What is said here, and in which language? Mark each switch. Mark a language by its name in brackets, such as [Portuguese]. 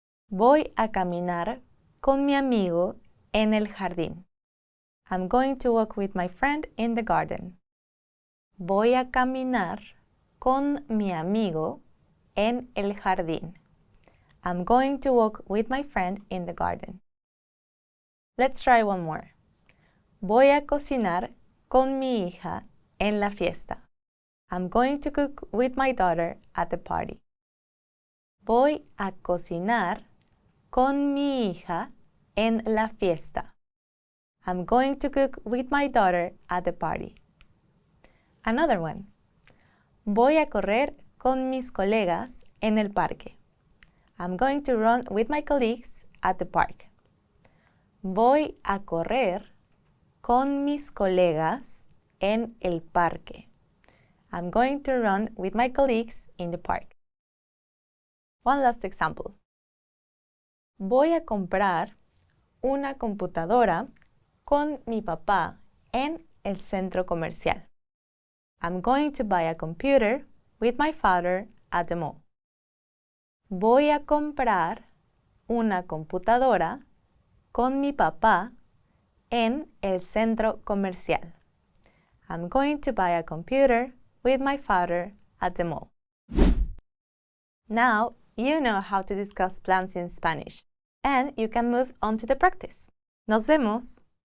[Spanish] Voy a caminar con mi amigo en el jardín. [English] I'm going to walk with my friend in the garden. [Spanish] Voy a caminar con mi amigo en el jardín. [English] I'm going to walk with my friend in the garden. Let's try one more. [Spanish] Voy a cocinar con mi hija en la fiesta. [English] I'm going to cook with my daughter at the party. [Spanish] Voy a cocinar con mi hija en la fiesta. [English] I'm going to cook with my daughter at the party. Another one. [Spanish] Voy a correr con mis colegas en el parque. [English] I'm going to run with my colleagues at the park. [Spanish] Voy a correr con mis colegas en el parque. [English] I'm going to run with my colleagues in the park. One last example. [Spanish] Voy a comprar una computadora con mi papá en el centro comercial. [English] I'm going to buy a computer with my father at the mall. [Spanish] Voy a comprar una computadora con mi papá en el centro comercial. [English] I'm going to buy a computer with my father at the mall. Now you know how to discuss plans in Spanish, and you can move on to the practice. [Spanish] ¡Nos vemos!